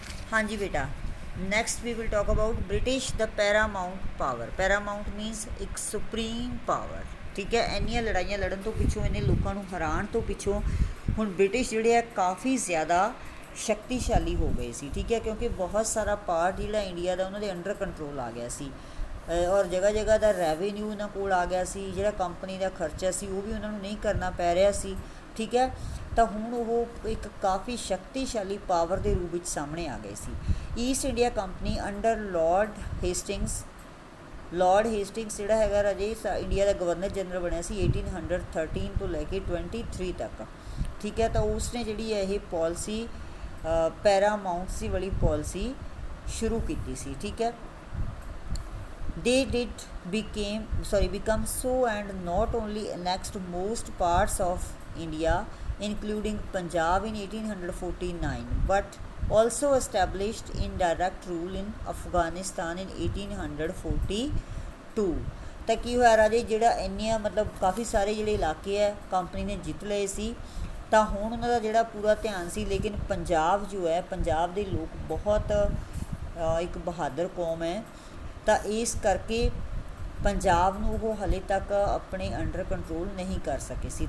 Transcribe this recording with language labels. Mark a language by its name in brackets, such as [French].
[Hindi] हाँ जी बेटा, [English] Next we will talk about British the paramount power. Paramount means एक supreme power. [Punjabi] ठीक है, ਇੰਨੀਆਂ ਲੜਾਈਆਂ ਲੜਨ ਤੋਂ ਪਿੱਛੋਂ ਇਹਨੇ ਲੋਕਾਂ ਨੂੰ ਹਰਾਉਣ ਤੋਂ ਪਿੱਛੋਂ ਹੁਣ ਬ੍ਰਿਟਿਸ਼ ਜਿਹੜੇ ਆ ਕਾफ़ੀ ਜ਼ਿਆਦਾ ਸ਼ਕਤੀਸ਼ਾਲੀ ਹੋ ਗਏ ਸੀ। ਠੀਕ ਹੈ, ਕਿਉਂਕਿ ਬਹੁਤ ਸਾਰਾ ਪਾਰਟ ਜਿਹੜਾ ਇੰਡੀਆ ਦਾ ਉਹਨਾਂ ਦੇ ਅੰਡਰ ਕੰਟਰੋਲ ਆ ਗਿਆ ਸੀ ਔਰ ਜਗ੍ਹਾ ਜਗ੍ਹਾ ਦਾ ਰੈਵਨਿਊ ਇਹਨਾਂ ਕੋਲ ਆ ਗਿਆ ਸੀ। ਜਿਹੜਾ ਕੰਪਨੀ ਦਾ ਖਰਚਾ ਸੀ ਉਹ ਵੀ ਉਹਨਾਂ ਨੂੰ ਨਹੀਂ ਕਰਨਾ ਪੈ ਰਿਹਾ ਸੀ। ਠੀਕ ਹੈ, ਤਾਂ ਹੁਣ ਉਹ ਇੱਕ ਕਾफ़ੀ ਸ਼ਕਤੀਸ਼ਾਲੀ ਪਾਵਰ ਦੇ ਰੂਪ ਵਿੱਚ ਸਾਹਮਣੇ ਆ ਗਏ ਸੀ। East India company under Lord Hastings ਜਿਹੜਾ ਹੈਗਾ ਰਾਜੇ ਇੰਡੀਆ ਦਾ ਗਵਰਨਰ ਜਨਰਲ ਬਣਿਆ ਸੀ 1813 ਤੋਂ ਲੈ ਕੇ 23 ਤੱਕ। ਠੀਕ ਹੈ, ਤਾਂ ਉਸਨੇ ਜਿਹੜੀ ਹੈ ਇਹ ਪਾਲਿਸੀ ਪੈਰਾਮਾਊਂਟਸੀ ਵਾਲੀ ਪਾਲਿਸੀ ਸ਼ੁਰੂ ਕੀਤੀ ਸੀ। ਠੀਕ ਹੈ, [English] they did become so and not only annexed most parts of India including Punjab in 1849 but also established indirect rule in Afghanistan in 1842। [Punjabi] ਤਾਂ ਕੀ ਹੋਇਆ ਰਾਜੇ, ਜਿਹੜਾ ਇੰਨੀਆਂ ਮਤਲਬ ਕਾਫੀ ਸਾਰੇ ਜਿਹੜੇ ਇਲਾਕੇ ਹੈ ਕੰਪਨੀ ਨੇ ਜਿੱਤ ਲਏ ਸੀ ਤਾਂ ਹੁਣ ਉਹਨਾਂ ਦਾ ਜਿਹੜਾ ਪੂਰਾ ਧਿਆਨ ਸੀ। ਲੇਕਿਨ ਪੰਜਾਬ ਜੋ ਹੈ, ਪੰਜਾਬ ਦੇ ਲੋਕ ਬਹੁਤ ਇੱਕ ਬਹਾਦਰ ਕੌਮ ਹੈ, ਤਾਂ ਇਸ ਕਰਕੇ ਪੰਜਾਬ ਨੂੰ ਉਹ ਹਾਲੇ ਤੱਕ ਆਪਣੇ ਅੰਡਰ ਕੰਟਰੋਲ ਨਹੀਂ ਕਰ ਸਕੇ ਸੀ।